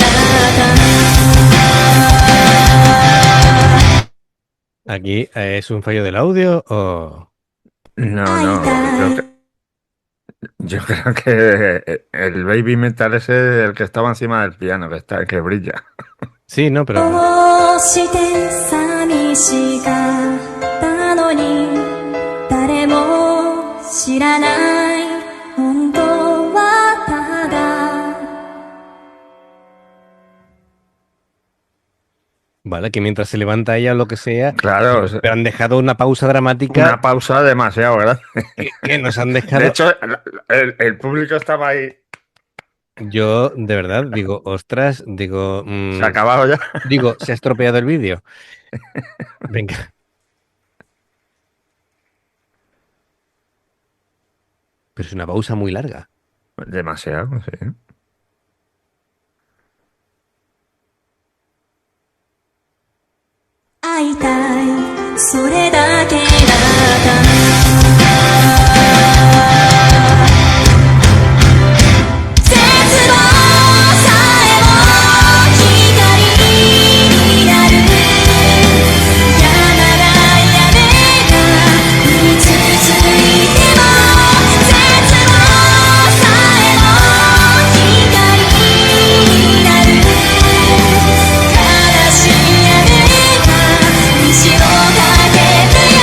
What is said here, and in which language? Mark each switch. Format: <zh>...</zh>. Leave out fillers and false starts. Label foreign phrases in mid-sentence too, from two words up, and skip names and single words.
<es>Aquí es un fallo del audio o... no,</es> <ja>会い</ja> <es>no,</es> <ja>たい</ja> <es>yo creo que el baby metal ese es el que estaba encima del piano, que está, que brilla. Sí, no, pero</es> <ja>どうして寂しかったのに誰も知らない本当はただ</ja> <es>vale, que mientras se levanta ella o lo que sea, Claro, o sea, pero han dejado una pausa dramática una pausa demasiado grande. que nos han De dejado. hecho, el público estaba ahí. Yo, de verdad, digo, ostras, digo, Se ha acabado ya. digo, se ha estropeado el vídeo. Venga, pero es una pausa muy larga. Demasiado, sí.</es> <ja>会いたいそれだけだった絶望さえも光になる山が屋根が降り続いても絶望さえも光になる悲しい雨が虹をかけて</ja>